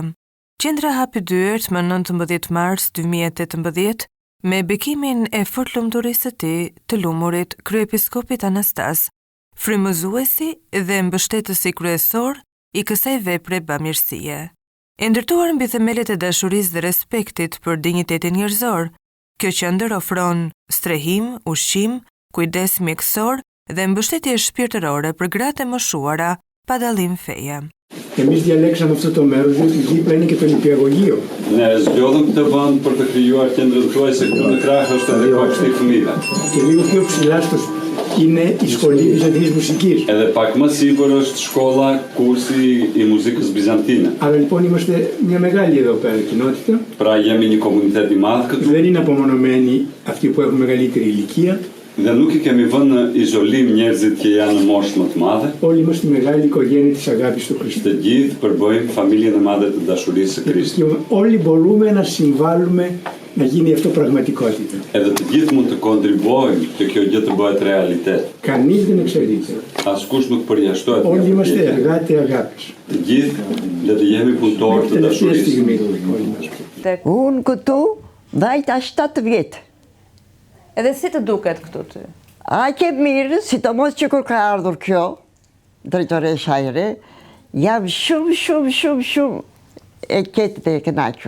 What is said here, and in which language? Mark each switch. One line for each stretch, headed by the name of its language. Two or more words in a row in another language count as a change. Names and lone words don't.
Albanian: Qendra hapi dyert më 19 mars 2018 me bekimin e fortlumturisë së tij të lumurit kryepiskopit Anastas, frymëzuesi dhe mbështetësi kryesor i kësaj vepre bamirësie. E ndërtuar mbi themelet e dashurisë dhe respektit për dinjitetin njerëzor, kjo qendër ofron strehim, ushqim, kujdes mjekësor dhe mbështetje shpirtërore për gratë e moshuara pa dallim feje.
Greek: Εμείς διαλέξαμε αυτό το μέρος διότι δίπλα είναι και το νηπιαγωγείο.
Albanian: Ne zgjodhëm këtë vend për të krijuar qendrën tuaj se këtu në krah është edhe kopshti i fëmijëve.
Greek: Και λίγο πιο ψηλά είναι η σχολή Βυζαντινής μουσικής.
Albanian: Edhe pak më sipër është shkolla, kursi i muzikës bizantine.
Greek: Άρα λοιπόν είμαστε μια μεγάλη εδώ πέρα κοινότητα.
Albanian: Pra jemi një komunitet i madh këtu.
Greek: Δεν είναι απομονωμένοι αυτοί που έχουν μεγαλύτερη ηλικία.
Albanian: Dhe nuk I kemi vënë në izolim njerëzit që janë në moshë më të madhe.
Greek: Όλοι είμαστε η μεγάλη οικογένεια της αγάπης του Χριστού.
Albanian: Të gjithë përbëjmë familjen e madhe të dashurisë së Krishtit.
Greek: Και όλοι μπορούμε να συμβάλλουμε να γίνει αυτό πραγματικότητα.
Albanian: Edhe të gjithë mund të kontribuojmë që kjo gjë të bëhet realitet.
Greek: Κανείς δεν εξαιρείται.
Albanian: Askush nuk përjashtohet.
Greek: Όλοι είμαστε εργάτη αγάπης.
Albanian: Të gjithë le të jemi punëtorë të dashurisë. Unë këtu vajta 7 vjetë. Edhe si të duket këtu ty? Aqe mirë, sidomos që kur ka ardhur kjo, drejtoresha e re, jam shumë e qetë dhe e kënaqur.